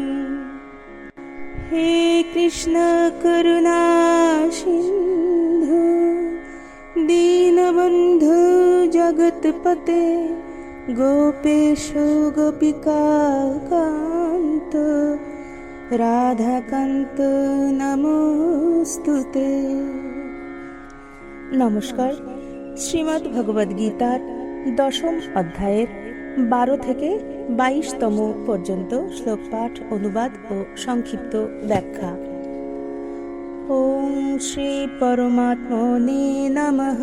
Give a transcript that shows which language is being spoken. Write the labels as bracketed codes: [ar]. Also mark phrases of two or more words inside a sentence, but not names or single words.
[sa] हे कृष्ण करुणा सिन्धु दीनबन्धु जगत्पते गोपेश गोपिका कान्त राधाकान्त नमोस्तुते। [bn] নমস্কার। শ্রীমদ্ ভগবদ গীতার দশম অধ্যায়ের 12 থেকে 22তম পর্যন্ত শ্লোক পাঠ, অনুবাদ ও সংক্ষিপ্ত ব্যাখ্যা। [sa] ॐ श्री परमात्मने नमः।